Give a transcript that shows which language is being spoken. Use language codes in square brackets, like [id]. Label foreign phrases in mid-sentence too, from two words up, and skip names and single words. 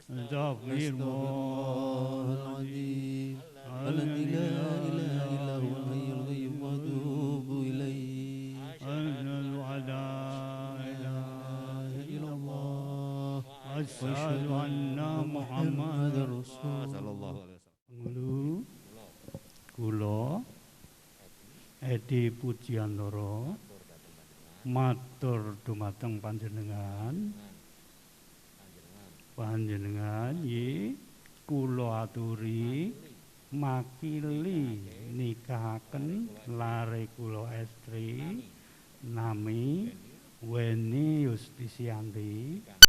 [ar] أستغفر الله العظيم الذي لا إله إلا هو الحي القيوم وأتوب إليه. أشهد أن لا إله إلا الله وأشهد أن محمدا رسول الله صلى الله عليه وسلم. [jv] Kula Edi Pujiandoro matur dumateng panjenengan ye kula aturi makili nikahaken lare kula estri nami Weni Yustisianti